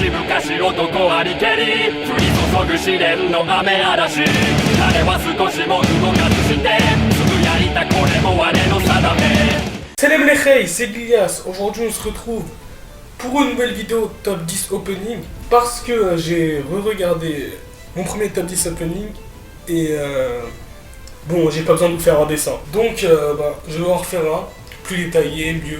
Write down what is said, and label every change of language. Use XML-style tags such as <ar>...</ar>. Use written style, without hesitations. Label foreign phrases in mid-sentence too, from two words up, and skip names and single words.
<ja>かし男ありけり降り注ぐ試練の雨嵐彼は少しも動かずしてすぐやりたこれも我の定め</ja> <fr>Salam les Khay, c'est Glias. Aujourd'hui on se retrouve pour une nouvelle vidéo top 10 opening parce que j'ai re-regardé mon premier top 10 opening et bon, j'ai pas besoin de vous faire un dessin. Donc je vais en refaire un plus détaillé, mieux.</fr>